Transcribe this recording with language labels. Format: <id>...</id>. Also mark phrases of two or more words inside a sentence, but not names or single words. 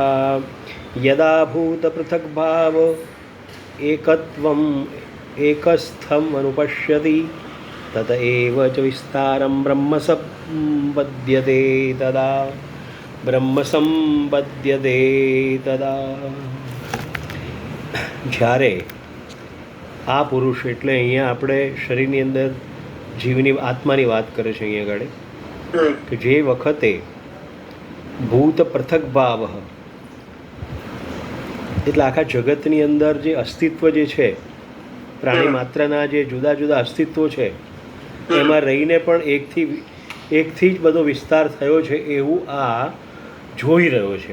<sa>यदा भूतपृथग्भाव एकत्वम् एकस्थम् अनुपश्यति तत एव च विस्तारं ब्रह्म सम्पद्यते</sa> <gu>तदा જ્યારે આ પુરુષ એટલે અહીંયા આપણે શરીરની અંદર જીવની આત્માની વાત કરે છે અહીંયા આગળ કે જે વખતે ભૂત પૃથક ભાવ એટલે આખા જગતની અંદર જે અસ્તિત્વ જે છે, પ્રાણી માત્રના જે જુદા જુદા અસ્તિત્વો છે એમાં રહીને પણ એકથી જ બધો વિસ્તાર થયો છે એવું આ જોઈ રહ્યો છે.</gu>